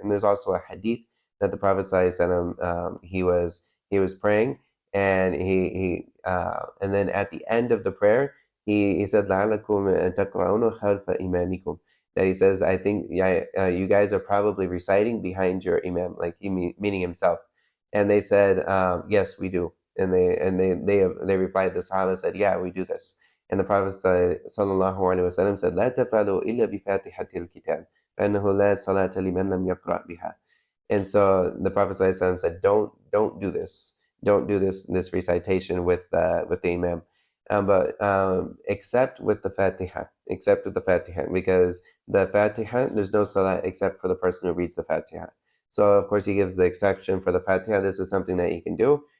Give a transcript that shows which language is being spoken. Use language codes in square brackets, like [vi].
[en] And there's also a hadith that the Prophet ﷺ, he was praying, and and then at the end of the prayer he said [ar] لَعَلَّكُمْ تَقْرَؤُونَ خَلْفَ إِمَامِكُمْ, [en] that he says, I think, yeah, you guys are probably reciting behind your imam, like meaning himself. And they said, yes, we do. And they replied, the Sahaba said, yeah, we do this. And the Prophet sallallahu alaihi wasallam said, [ar] لا تفعلوا إلا بفاتحة الكتاب فإنه لا صلاة لمن لم يقرأ بها. [en] And so the Prophet ﷺ said, don't do this. Don't do this recitation with the Imam. But except with the Fatiha. Except with the Fatiha. Because the Fatiha, there's no salah except for the person who reads the Fatiha. So of course he gives the exception for the Fatiha. This is something that he can do.